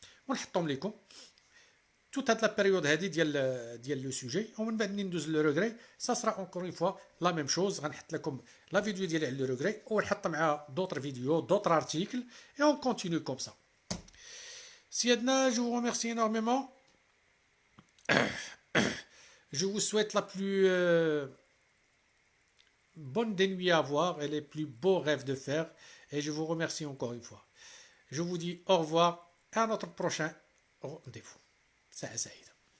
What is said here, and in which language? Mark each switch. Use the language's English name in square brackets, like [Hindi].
[Arabic] ونحطهم لكم [French] toute la période [Arabic] هذه ديال لو سوجي. ومن بعد ندوز [French] لو ريغري, ça sera encore une fois la même chose. [Arabic] غنحط لكم [French] لا فيديو [Arabic] ديالي على [French] لو ريغري [Arabic] ونحط معها [French] d'autres vidéos, d'autres articles et on continue comme ça. [Arabic] سيادنا, [French] je vous remercie énormément. Je vous souhaite la plus bonnes des nuits à voir et les plus beaux rêves de faire. Et je vous remercie encore une fois. Je vous dis au revoir et à notre prochain rendez-vous. Saïd.